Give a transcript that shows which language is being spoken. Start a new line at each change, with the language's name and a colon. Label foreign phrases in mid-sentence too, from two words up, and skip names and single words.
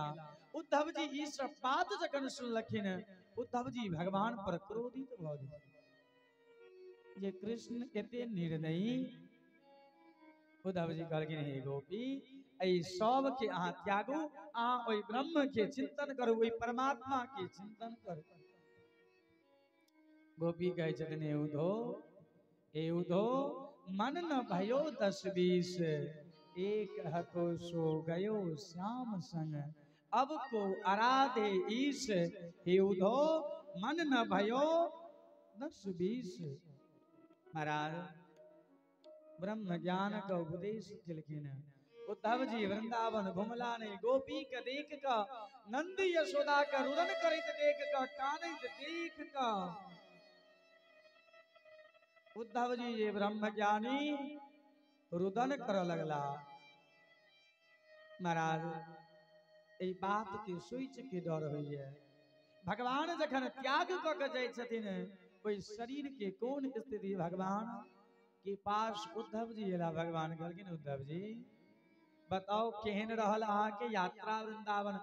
Maithili: उद्धव जी ई सब बात जखन सुनलखिन, उद्धव जी भगवान पर क्रोधित भ गेल जे कृष्ण एते निर्दयी। उद्धव जी कहलखिन, हे गोपी एहि सब के अहाँ त्यागू, अहाँ ओहि ब्रह्म के चिंतन करू, ओहि परमात्मा के चिंतन करू। गोपी कहै छथिन,
Braj: हे उद्धो मन न भयो 10-20, एक हतो सो गयो श्याम संग, अब को आराधे ईश। हे उद्धो मन न भयो 10-20।
Maithili: महाराज ब्रह्म ज्ञान का उपदेश केलखिन। उद्धव जी वृंदावन घुमला नहीं। गोपी के देख क, नंद यशोदा के रुदन करैत देख क, कानैत देख क उद्धव जी ये ब्रह्म ज्ञानी रुदन कर लगला। महाराज एहि बात के सोच के डर होइए। भगवान जखन त्याग क के जाइ छथिन, ओहि शरीर के कोन स्थिति भगवान के पास उद्धव जी एला। भगवान कहलखिन, उद्धव जी बताओ केहन रहल अहाँ के यात्रा वृंदावन।